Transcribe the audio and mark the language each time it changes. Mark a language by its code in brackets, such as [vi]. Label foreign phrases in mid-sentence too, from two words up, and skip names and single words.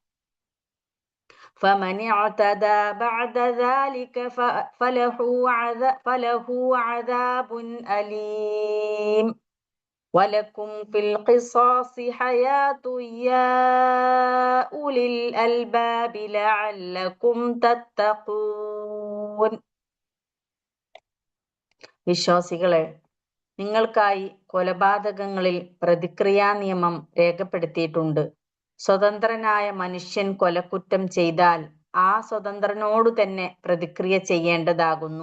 [ar] فمن اعتدى بعد ذلك فله عذاب أليم ولكم في القصاص حياة يا أولي الألباب لعلكم تتقون. [ml] വിശ്വാസികളെ, നിങ്ങൾക്കായി കൊലപാതകങ്ങളിൽ പ്രതിക്രിയാ നിയമം രേഖപ്പെടുത്തിയിട്ടുണ്ട്. സ്വതന്ത്രനായ മനുഷ്യൻ കൊലക്കുറ്റം ചെയ്താൽ ആ സ്വതന്ത്രനോടു തന്നെ പ്രതിക്രിയ ചെയ്യേണ്ടതാകുന്നു.